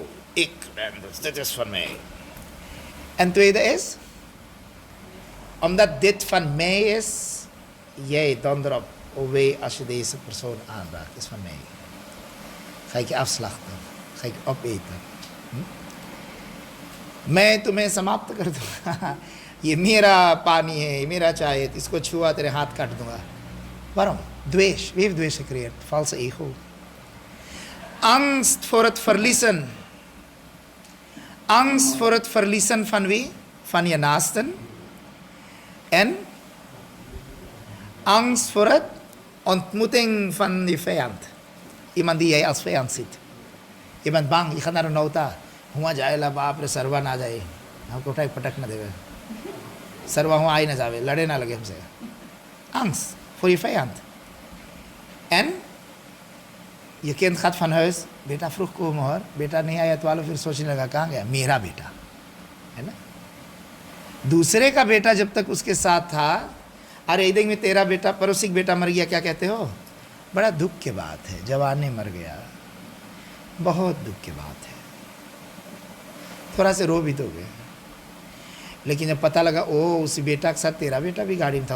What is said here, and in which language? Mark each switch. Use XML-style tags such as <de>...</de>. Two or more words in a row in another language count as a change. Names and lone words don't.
<nl>Ik ben dus, dit is van mij. En tweede is, omdat dit van mij is, jij donder op, oh wee, als je deze persoon aanraakt, is van mij. Ga ik je afslachten, ga ik je opeten.</nl> <hi>मैं तुम्हें समाप्त कर दूंगा ये मेरा पानी है मेरा चाय है इसको छुआ तेरे हाथ काट दूंगा waarom?</hi> <nl>Dwees. Wie heeft dwees gecreëerd? Valse ego. Angst voor het verliezen. Angst voor het verliezen van wie? Van je naasten. En angst voor het ontmoeting van je vijand. Iemand die jij als vijand ziet. Je bent bang, je gaat naar een nota.</nl> <hi>हुआ जाएला बाप रे सर्वा ना जाए हमको उठाई पटक ना देवे सर्वा हुआ आई ना जावे लड़े ना लगे हमसे</hi> <nl>angst voor je vijand en je kind gaat van huis</nl> <hi>बेटा</hi> <nl>vroeg komen hoor</nl> <hi>बेटा नहीं आया 12 फिर सोचने लगा कहाँ गया मेरा बेटा है ना दूसरे का बेटा जब तक उसके साथ था अरे इधर में तेरा बेटा पड़ोसी बेटा मर गया क्या कहते हो बड़ा दुख की बात है जवानी मर गया बहुत दुख की बात है थोड़ा से रो भी दोगे लेकिन जब पता लगा ओ उसी बेटा के साथ तेरा बेटा भी गाड़ी में था</hi>